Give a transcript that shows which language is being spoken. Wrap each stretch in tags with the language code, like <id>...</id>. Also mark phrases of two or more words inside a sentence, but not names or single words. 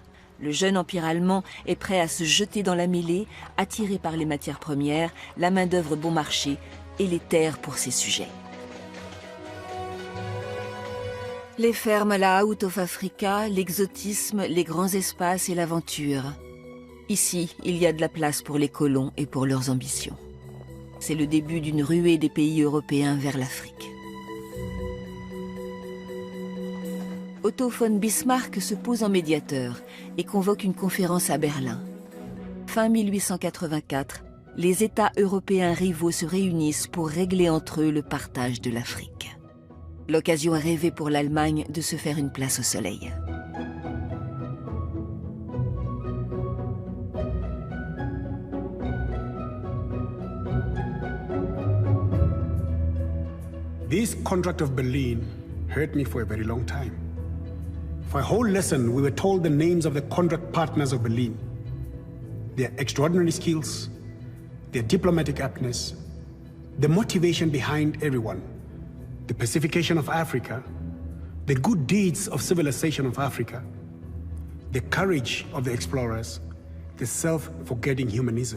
<fr>Le jeune empire allemand est prêt à se jeter dans la mêlée, attiré par les matières premières, la main-d'œuvre bon marché et les terres pour ses sujets. Les fermes à la Out of Africa, l'exotisme, les grands espaces et l'aventure. Ici, il y a de la place pour les colons et pour leurs ambitions. C'est le début d'une ruée des pays européens vers l'Afrique. Otto von Bismarck se pose en médiateur et convoque une conférence à Berlin. Fin 1884, les États européens rivaux se réunissent pour régler entre eux le partage de l'Afrique. L'occasion est rêvée pour l'Allemagne de se faire une place au soleil.</fr> <en>This contract of Berlin hurt me for a very long time. For a whole lesson, we were told the names of the contract partners of Berlin, their extraordinary skills, their diplomatic aptness, the motivation behind everyone, the pacification of Africa, the good deeds of civilization of Africa, the courage of the explorers, the self-forgetting humanism.</en>